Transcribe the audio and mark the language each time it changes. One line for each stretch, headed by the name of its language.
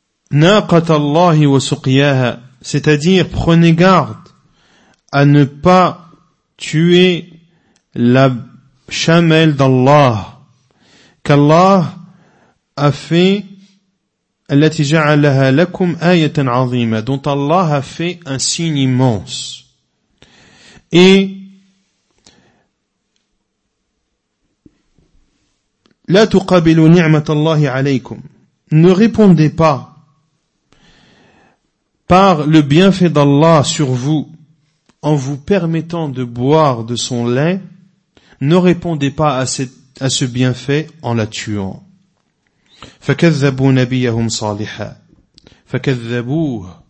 Arabic: Naqat Allah wa suqiyaha,
French: c'est-à-dire prenez garde à ne pas tuer la chamelle d'Allah qu'Allah a fait,
Arabic: allati ja'alaha lakum ayatan 'azima,
French: dont Allah a fait un signe immense.
Arabic: Et لا تقابلوا نعمة الله عليكم.
French: Ne répondez pas par le bienfait d'Allah sur vous en vous permettant de boire de son lait. Ne répondez pas à ce bienfait en la tuant.
Arabic: فكذبوا نبيهم صالحا. فكذبوه.